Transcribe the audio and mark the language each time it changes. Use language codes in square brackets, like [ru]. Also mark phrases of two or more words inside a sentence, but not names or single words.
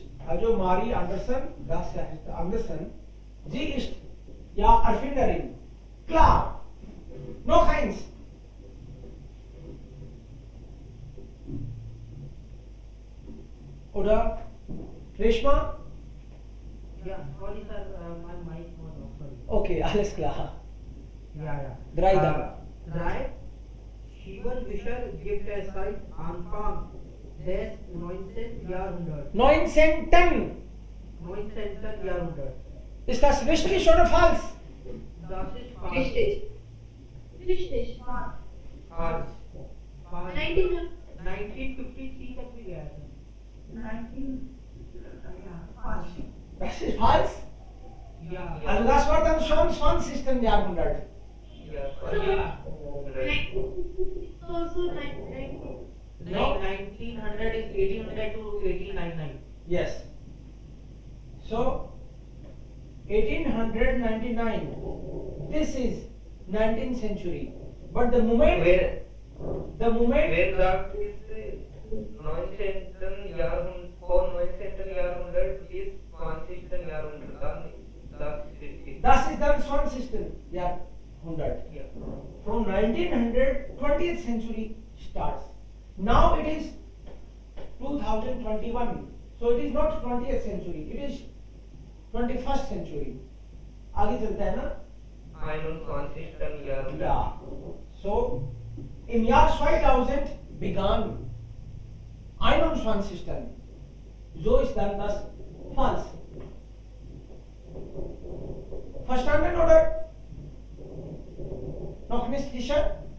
[de] Also Marie Anderson, das heißt Anderson, sie ist ja Erfinderin. Klar. Noch eins. Oder Reshma? Ja, [en] sorry sir, my mic was off. Sorry. [de] Okay, alles klar. Ja. 3 dann. 3. Scheibenwischer gibt es seit Anfang des 19. Jahrhunderts. 19. 19. Jahrhundert. Ist das richtig oder falsch? Das ist falsch. Richtig. Richtig. Falsch. [hi] Falsch. 1953 तक भी गया था. [de] 19, falsch. Das ist falsch? Ja. Also das war dann schon 20. Jahrhundert. Ja. Ja. Also 19. [en] No. 1900 is 1800 to 1899. Yes. So, 1899. This is 19th century. But the moment Where that is [de] 19 Jahrhundert, vor 19. Jahrhundert bis 20. Jahrhundert, das ist das ist dann 20. Jahrhundert. ja. [en] From 1900, 20th century starts. Now it is 2021. So it is not 20th century, it is 21st century. [hi] आगे चलता है ना? [de] 21. Jahrhundert. Yeah. So im Jahr 2000 begann 21. So ist dann das Falls. Verstanden oder? Noch nicht sicher?